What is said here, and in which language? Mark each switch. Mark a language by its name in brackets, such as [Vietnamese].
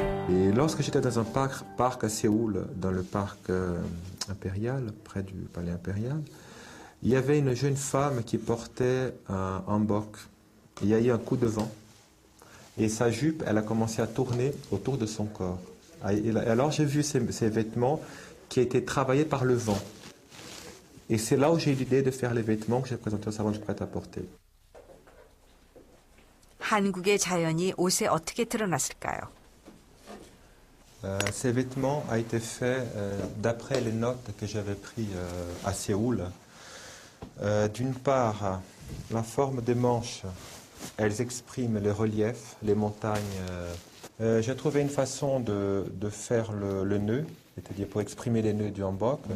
[French] Et lorsque j'étais dans un parc à Séoul, dans le parc impérial, près du palais impérial, il y avait une jeune femme qui portait un hanbok. Il y a eu un coup de vent. Et sa jupe, elle a commencé à tourner autour de son corps. Et alors j'ai vu ces vêtements qui étaient travaillés par le vent. Et c'est là où j'ai eu l'idée de faire les vêtements que j'ai présentés au salon du prêt-à-porter. [Korean] 한국의 자연이 옷에 어떻게 드러났을까요? [French] Ces vêtements ont été faits d'après les notes que j'avais prises à Séoul. D'une part, la forme des manches. Elles expriment les reliefs, les montagnes. J'ai trouvé une façon de faire le nœud, c'est-à-dire pour exprimer les nœuds du hanbok.